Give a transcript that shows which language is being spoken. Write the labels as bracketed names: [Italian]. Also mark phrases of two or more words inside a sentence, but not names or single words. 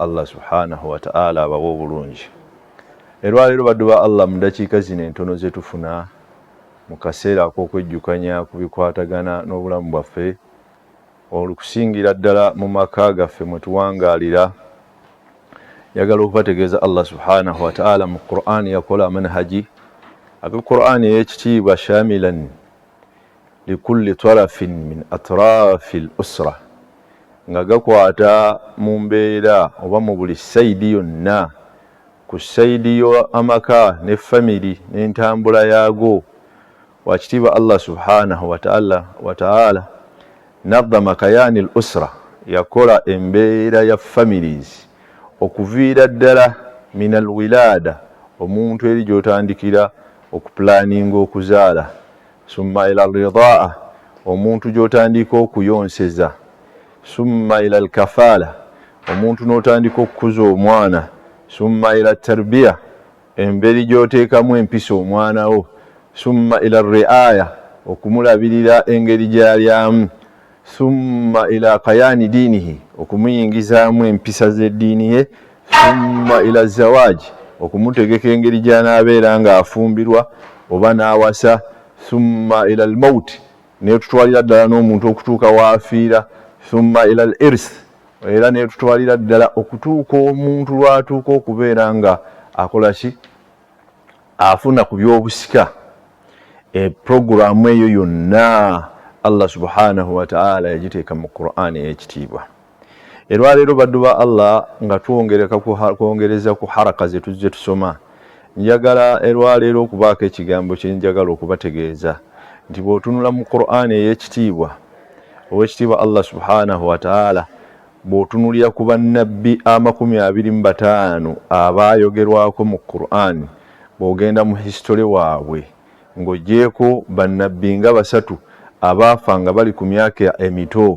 [Ganda] Allah [Arabic] سبحانه وتعالى [Ganda] abawa obulungi. Erwaleero baddu ba Allah mu dakiika zino entono ze tufuna mu kaseera ak'okwejjukanya ku bikwatagana n'obulamu bwaffe, olukusingira ddala mu maka gaffe mwe tuwangaalira, yagala okubategeeza Allah [Arabic] سبحانه وتعالى [Ganda] mu Qur'ani yakola manhaji aga Qur'ani ey'ekitiibwa [Arabic] شاملا لكل طرف من أطراف الأسرة, [Ganda] nga gakwata mu mbeera oba mu buli sayidi yonna, ku sayidi y'amaka ne family n'entambula yaago. Wakitiibwa Allah [Arabic] سبحانه وتعالى نظم كيان الأسرة, [Ganda] yakola embeera ya families okuviira ddala [Arabic] من الولادة, [Ganda] omuntu eri gy'otandikira okupulaninga okuzaala, summa [Arabic] إلى الرضاع, [Ganda] omuntu gy'otandika okuyonseza, [Arabic] ثم إلى الكفالة, [Ganda] omuntu n'otandika okukuza omwana, [Arabic] ثم إلى تربية, [Ganda] emberi gy'oteekamu empisa omwana wo, [Arabic] ثم إلى رعاية, [Ganda] okumulabirira engeri gy'alyamu, [Arabic] ثم إلى كيان دينه, [Ganda] okumuyingizaamu empisa z'eddiini ye, [Arabic] ثم إلى زواج, [Ganda] okumutegeka engeri gy'anaabeera ng'afumbirwa oba n'awasa, [Arabic] ثم إلى الموت, [Ganda] neetutwalira ddala n'omuntu okutuuka w'afiira, [Arabic] ثم إلى الإرث, [Ganda] era neetutwalira ddala okutuuka omuntu lwatuuka okubeera nga akola ki, afuna ku by'obusika. Programu eyo yonna Allah [Arabic] سبحانه وتعالى [Ganda] yagiteeka mu Qur'ani ey'ekitiibwa. Erwaleero baddu ba Allah nga kwongereza ku haraka ze tuzze tusoma, njagala erwaleero okubaako ekigambo kye njagala okubategeeza nti bw'otunula mu Qur'ani ey'ekitiibwa, ow'ekitiibwa Allah [Arabic] سبحانه وتعالى [Ganda] bw'otunulira ku bannabbi 25 abaayogerwako mu Qur'ani, bw'ogenda mu history waabwe ng'ogyeko bannabbi nga 3 abaafa nga bali ku myaka emito.